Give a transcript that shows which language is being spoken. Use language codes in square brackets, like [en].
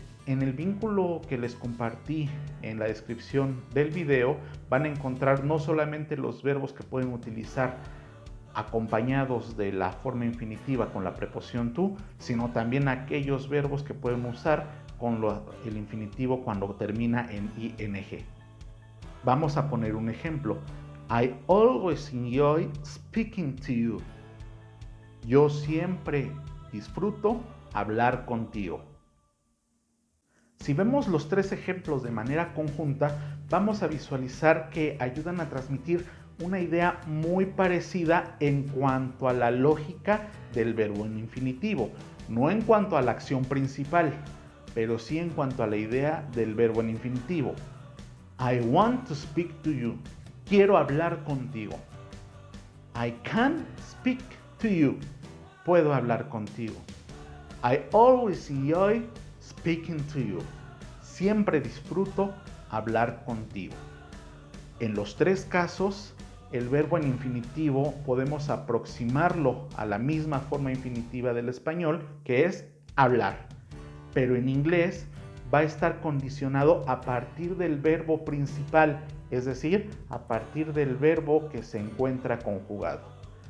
[es] En el vínculo que les compartí en la descripción del video van a encontrar no solamente los verbos que pueden utilizar acompañados de la forma infinitiva con la preposición to, sino también aquellos verbos que pueden usar con el infinitivo cuando termina en ing. Vamos a poner un ejemplo. [en] I always enjoy speaking to you. [es] Yo siempre disfruto hablar contigo. Si vemos los tres ejemplos de manera conjunta, vamos a visualizar que ayudan a transmitir una idea muy parecida en cuanto a la lógica del verbo en infinitivo, no en cuanto a la acción principal, pero sí en cuanto a la idea del verbo en infinitivo. [en] I want to speak to you. [es] Quiero hablar contigo. [en] I can speak to you. [es] Puedo hablar contigo. [en] I always enjoy speaking to you. [es] Siempre disfruto hablar contigo. En los tres casos, el verbo en infinitivo podemos aproximarlo a la misma forma infinitiva del español, que es hablar. Pero en inglés va a estar condicionado a partir del verbo principal, es decir, a partir del verbo que se encuentra conjugado.